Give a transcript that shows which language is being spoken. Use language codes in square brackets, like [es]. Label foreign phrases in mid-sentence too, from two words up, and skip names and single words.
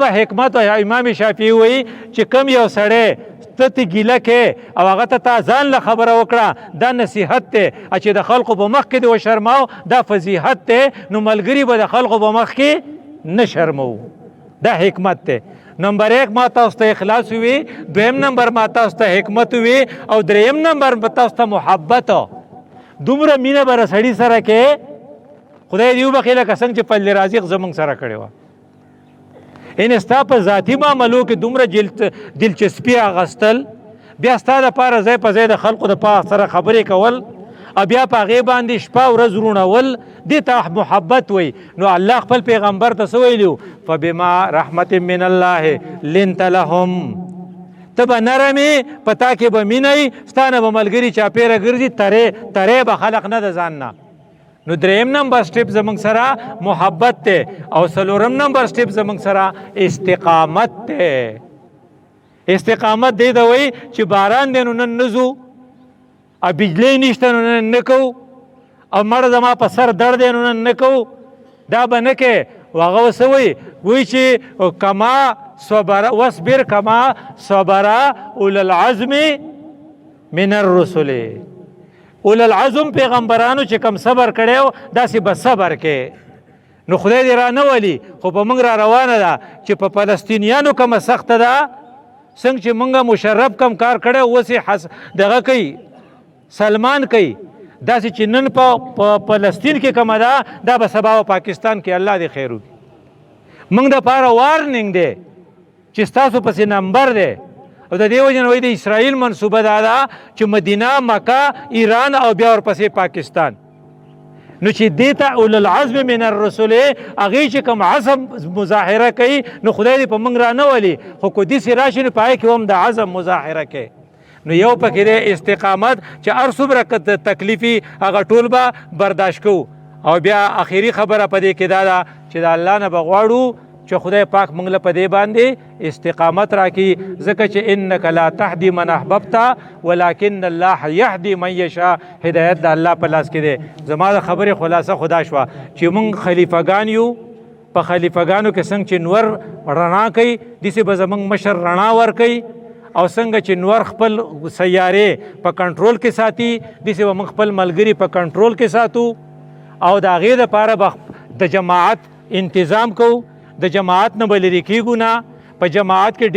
[ps] حکمت امام شافعي وایي چې کم یو سړی ته ته ګیله کې او هغه ته تا ځان له خبره وکړه دا نصیحت دی چې د خلقو په مخ کې دې وشرماو دا فضیحت دی نو ملګري به د خلقو په مخ کې نه شرمو دا حکمت دی نمبر 1 ما تاسو ته اخلاص وي دویم نمبر ما تاسو ته حکمت وي او دریم نمبر ما تاسو ته محبت دومره مینه به سړي سره کې خدای دې وبخښي لکه څنګه چې پل رازق زموږ سره کړې وه ان ستا په ذاتي معاملو کې دومره دلچسپي اخیستل بیا ستا دپاره ځای په ځای د خلقو د پاک سره خبرې کول او بیا په هغې باندې شپه ورځ روڼول دې ته محبت وی نو الله خپل پیغمبر ته څه ویلي [ar] فبما رحمت من الله لنت لهم [ps] ته به نرمې په تا کې به مینه وي ستا نه به ملګري چاپېره ګرځي ترې به خلق نه د ځان نه نو دریم نمبر سټیپ زمونږ سره محبت دی او څلورم نمبر سټیپ زمونږ سره استقامت دی استقامت دی ته وایي چې باران دی نو نن نه ځو او بجلی نشته نو نن نه کوو او مړه زما په سر درد دی نو نن نه کوو دا به نه کوې هغه څه وایي وایي چې [ar] کما صبر واصبر کما صبر اولو العزم من الرسل اول العزم [ps] پیغمبرانو چې کم صبر کړی داسې به صبر کې نو خدای دې را نه ولي خو په موږ را روانه ده چې په فلسطینیانو کومه سخته ده څنګه چې موږ مشرف کم کار کړی اوس یې دغه کوي سلمان کوي داسې چې نن په فلسطین کې کومه ده دا به سبا په پاکستان کې الله دې خیر وکړي موږ دپاره وارننګ دی چې ستاسو پسې نمبر دی او د دې وجې نه وایي د اسرائیل منصوبه دا ده چې مدینه مکه ایران او بیا ورپسې پاکستان نو چې دې ته [ar] اولو العزم من الرسل [ps] هغې چې کوم عزم مظاهره کوي نو خدای دې په موږ را نه ولي خو که داسې راشي نو په هغې کې هم د عزم مظاهره کوي نو یو پکې دی استقامت چې هر څومره تکلیفي هغه ټول به برداشت کوو او بیا اخري خبره په دې کې دا ده چې د الله نه به غواړو چې خدای پاک موږ له په دې باندې استقامت راکړي ځکه چې [ar] انک لا تهدي من احببت ولکن الله یهدي من یشاء [ps] هدایت د الله په لاس کې دی زما د خبرې خلاصه خدا شوه چې موږ خلیفګان یو په خلیفګانو کې څنګه چې نور رڼا کوي داسې به زموږ مشر رڼا ورکوي او څنګه چې نور خپل سیارې په کنټرول کې ساتي داسې به موږ خپل ملګري په کنټرول کې ساتو او د هغې دپاره به د جماعت انتظام کوو د جماعت نه به لرې کېږو نه په جماعت کې